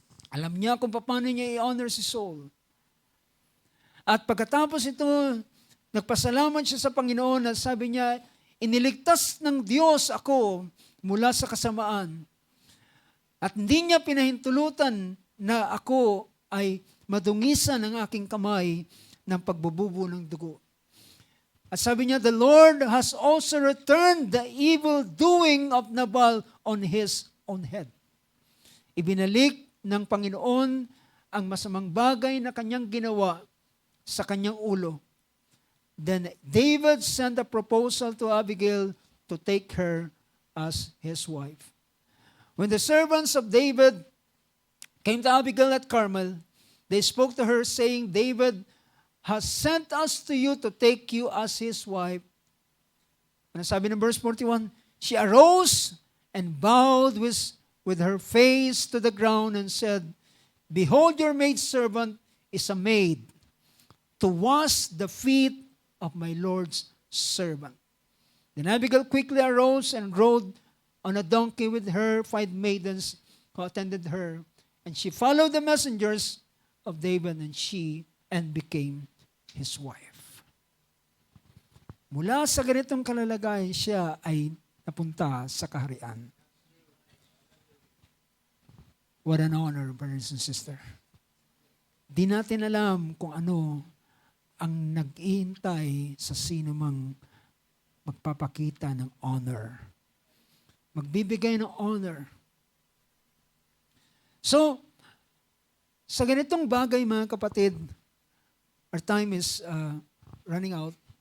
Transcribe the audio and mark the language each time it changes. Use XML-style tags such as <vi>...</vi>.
<tl>Alam niya kung paano niya i-honor si Saul. At pagkatapos ito, nagpasalamat siya sa Panginoon at sabi niya, iniligtas ng Diyos ako mula sa kasamaan. At hindi niya pinahintulutan na ako ay madungisan ng aking kamay ng pagbububo ng dugo. At sabi niya,</tl> <en>the Lord has also returned the evil doing of Nabal on his own head.</en> <tl>Ibinalik ng Panginoon ang masamang bagay na kanyang ginawa sa kanyang ulo.</tl> <en>Then David sent a proposal to Abigail to take her as his wife. When the servants of David came to Abigail at Carmel, they spoke to her saying, David has sent us to you to take you as his wife.</en> <tl>Ano sabi ng verse 41?</tl> <en>She arose and bowed with her face to the ground and said, Behold, your maidservant is a maid to wash the feet of my Lord's servant. Then Abigail quickly arose and rode on a donkey with her 5 maidens who attended her. And she followed the messengers of David and became his wife.</en> <tl>Mula sa ganitong kalalagayan, siya ay napunta sa kaharian.</tl> <en>What an honor, brothers and sisters.</en> <tl>Di natin alam kung ano ang nag-iintay sa sino mang magpapakita ng honor. Magbibigay ng honor.</tl> <en>So,</en> <tl>sa ganitong bagay mga kapatid,</tl> <en>our time is running out.</en>